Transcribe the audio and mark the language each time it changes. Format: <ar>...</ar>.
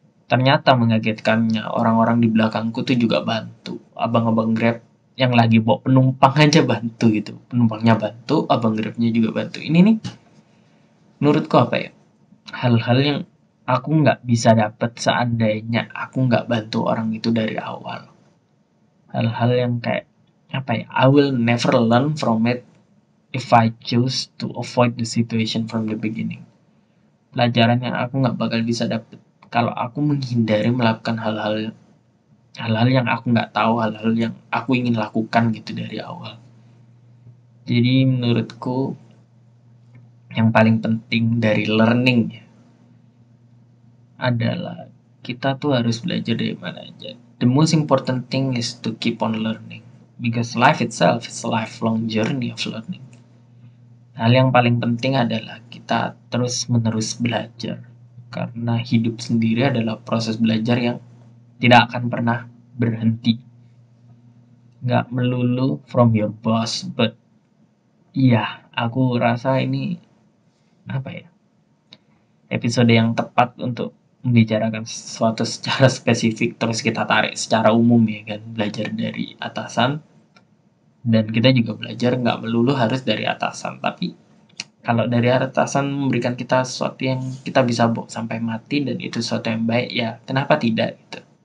<id>Ternyata mengagetkannya, orang-orang di belakangku tuh juga bantu. Abang-abang Grab yang lagi bawa penumpang aja bantu gitu. Penumpangnya bantu, abang Grabnya juga bantu. Ini nih, menurutku hal-hal yang aku nggak bisa dapat seandainya aku nggak bantu orang itu dari awal. Hal-hal yang kayak</id> <en>I will never learn from it if I choose to avoid the situation from the beginning.</en> <id>Pelajaran yang aku nggak bakal bisa dapet kalau aku menghindari melakukan hal-hal yang aku nggak tahu, hal-hal yang aku ingin lakukan gitu dari awal. Jadi menurutku yang paling penting dari learning adalah kita tuh harus belajar dari mana aja.</id> <en>The most important thing is to keep on learning because life itself is a lifelong journey of learning.</en> <id>Hal yang paling penting adalah kita terus-menerus belajar karena hidup sendiri adalah proses belajar yang tidak akan pernah berhenti. Nggak melulu</id> <en>from your boss, but</en> <id>iya, aku rasa ini episode yang tepat untuk membicarakan sesuatu secara spesifik terus kita tarik secara umum ya kan, belajar dari atasan, dan kita juga belajar nggak melulu harus dari atasan, tapi kalau dari atasan memberikan kita sesuatu yang kita bisa bawa sampai mati dan itu sesuatu yang baik, ya kenapa tidak gitu.</id>